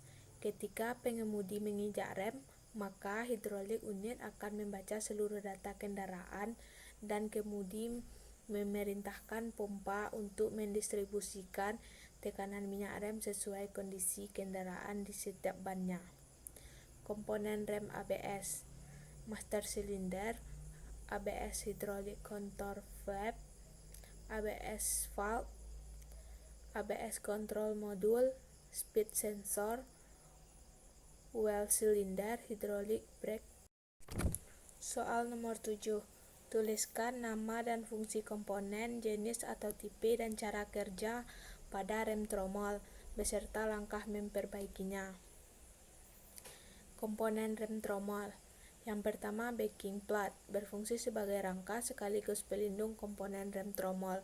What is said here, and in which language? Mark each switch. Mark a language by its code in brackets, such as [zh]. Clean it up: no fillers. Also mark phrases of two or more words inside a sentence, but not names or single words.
[id] Ketika pengemudi menginjak rem, maka hidrolik unit akan membaca seluruh data kendaraan dan kemudi memerintahkan pompa untuk mendistribusikan tekanan minyak rem sesuai kondisi kendaraan di setiap bannya. Komponen rem ABS. Master silinder, [en] ABS hydraulic control valve, ABS valve, ABS control module, speed sensor, well cylinder, hydraulic brake. [id] Soal nomor 7. Tuliskan nama dan fungsi komponen, jenis atau tipe dan cara kerja pada rem tromol beserta langkah memperbaikinya. Komponen rem tromol. Yang pertama, [en] backing plate, [id] berfungsi sebagai rangka sekaligus pelindung komponen rem tromol.